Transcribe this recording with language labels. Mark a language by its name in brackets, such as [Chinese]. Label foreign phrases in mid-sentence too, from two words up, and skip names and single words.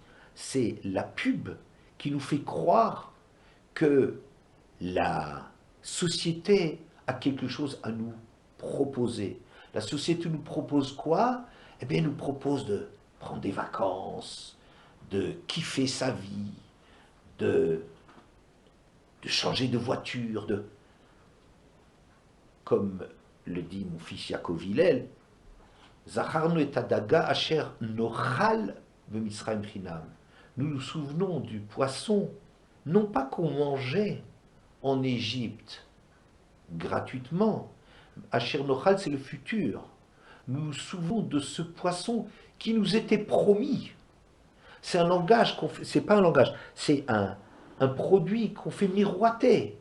[French] C'est la pub qui nous fait croire que la société a quelque chose à nous proposer. La société nous propose quoi? Eh bien, elle nous propose de prendre des vacances, de kiffer sa vie, de changer de voiture, comme le dit mon fils Yaakov Hillel, [Hebrew] זכרנו את הדגה אשר נאכל במצרים חנם. [French] Nous nous souvenons du poisson, non pas qu'on mangeait en Égypte gratuitement. [Hebrew] אשר נאכל, [French] c'est le futur. Nous nous souvenons de ce poisson qui nous était promis. C'est un langage qu'on fait, c'est pas un langage, c'est un produit qu'on fait miroiter.